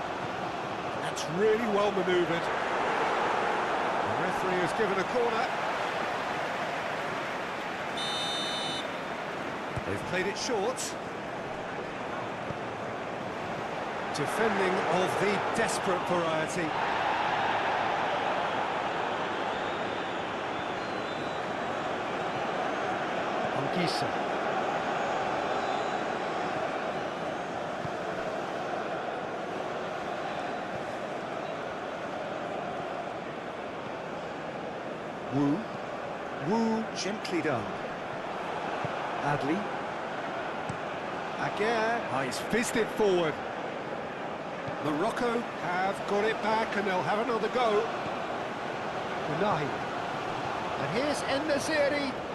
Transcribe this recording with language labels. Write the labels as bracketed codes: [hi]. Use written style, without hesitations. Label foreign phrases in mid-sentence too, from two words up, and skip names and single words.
[en] That's really well manoeuvred. The referee has given a corner. They've played it short. Defending of the desperate variety. Angisa. Wu. Wu, gently done. Adli. Aguirre. Oh, he's fizzed it forward. Morocco have got it back and they'll have another go. Unahi. And here's En-Nesyri.